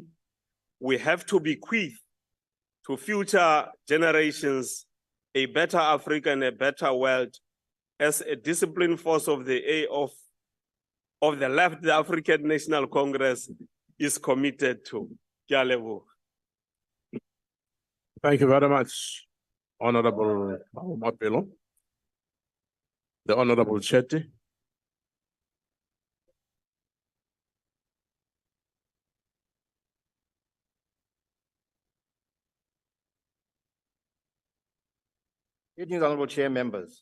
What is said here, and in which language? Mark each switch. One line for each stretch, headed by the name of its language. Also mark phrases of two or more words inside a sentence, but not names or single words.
English: We have to bequeath to future generations a better Africa and a better world as a disciplined force of the left, the African National Congress is committed to.
Southern Sotho: Ke a leboha.
English: Thank you very much, Honorable Mapelo. The Honorable Chetty. Greetings, Honorable Chair members.